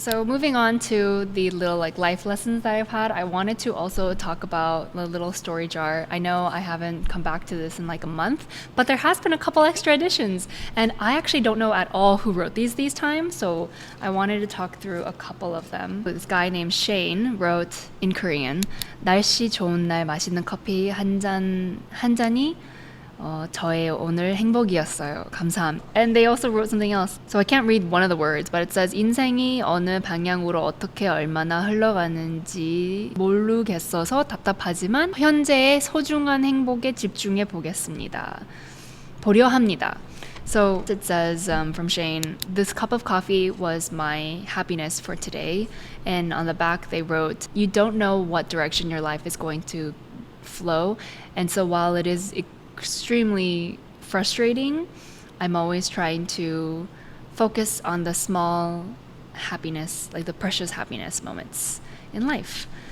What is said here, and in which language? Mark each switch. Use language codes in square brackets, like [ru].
[en] So moving on to the little like life lessons that I've had, I wanted to also talk about the little story jar. I know I haven't come back to this in like a month, but there has been a couple extra editions, and I actually don't know at all who wrote these times, so I wanted to talk through a couple of them. This guy named Shane wrote in Korean, [ko] 날씨 좋은 날 맛있는 커피 한 잔이 저의 오늘 행복이었어요. 감사합니다. [en] And they also wrote something else. So I can't read one of the words, but it says [ko] 인생이 어느 방향으로 어떻게 얼마나 흘러가는지 모르겠어서 답답하지만 현재의 소중한 행복에 집중해 보겠습니다. 보려 합니다. [en] So it says from Shane, this cup of coffee was my happiness for today. And on the back they wrote, you don't know what direction your life is going to flow. And so while it is extremely frustrating, I'm always trying to focus on the small happiness, like the precious happiness moments in life.